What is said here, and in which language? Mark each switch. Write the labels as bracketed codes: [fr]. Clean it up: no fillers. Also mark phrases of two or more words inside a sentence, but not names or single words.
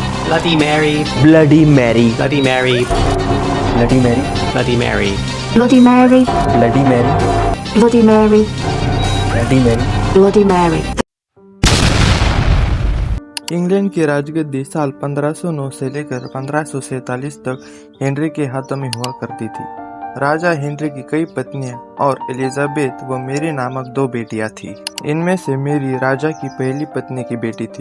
[hi] Bloody Mary, Bloody Mary, Bloody Mary, Bloody Mary, Bloody Mary, Bloody Mary, Bloody Mary, Bloody Mary, Bloody Mary। Bloody Mary। इंग्लैंड की राजगद्दी साल 1509 से लेकर 1547 तक हेनरी के हाथों में हुआ करती थी। राजा हेनरी की कई पत्नियां और एलिजाबेथ व मेरी नामक 2 बेटियां थीं। इनमें से मेरी राजा की पहली पत्नी की बेटी थी।